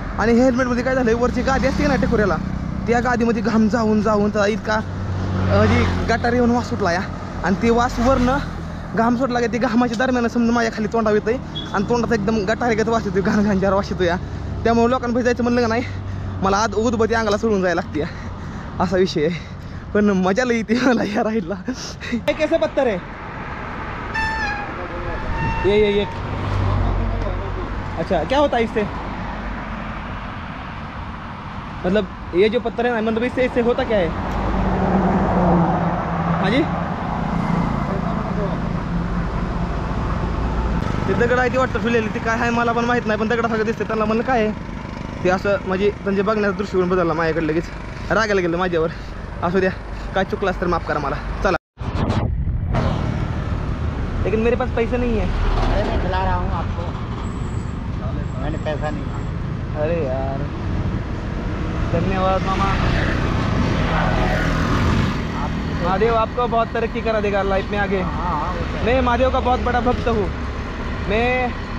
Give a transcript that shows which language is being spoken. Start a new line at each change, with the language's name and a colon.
Marathi: आणि हे हेल्मेटमध्ये काय झालं, वरची गादी असते ना टेकोऱ्याला, त्या गादीमध्ये घाम जाऊन तर इतका म्हणजे गटार येऊन वास सुटला या. आणि ते वास वरनं घाम सुटला का, ते घामाच्या दरम्यान समजा माझ्या खाली तोंडावर येतंय आणि तोंडात एकदम गटार वास येतो, घाण जार वास येतो या. त्यामुळे लोकांना जायचं म्हणलं का नाही, मला आज उदबत्ती अंगाला सोडून जायला लागते असा विषय आहे. पण मजा लई येते मला या राईडला.
Hindi: कैसे पत्थर है ये अच्छा, क्या होता है इससे, मतलब ये जो पत्थर है ना, मतलब इससे होता क्या है.
Marathi: हाँ जी, ते दगड आहे ती वाटतं ठेवलेली, ती काय आहे मला पण माहित नाही. पण दगडासारखं दिसते. त्यांना म्हणलं काय आहे ते, असं म्हणजे त्यांच्या बघण्याचा दृष्टिकोन बदलला माझ्याकडे. लगेच रागायला गेलं माझ्यावर. असू द्या, काय चुकलं तर माफ करा मला. चला.
Hindi: लेकिन मेरे पास पैसे नहीं है. अरे मैं खिला रहा हूँ आपको, मैंने पैसा नहीं. अरे यार, धन्यवाद मामा. महादेव आपको बहुत तरक्की करा देगा लाइफ में आगे. मैं महादेव का बहुत बड़ा भक्त हूँ मैं.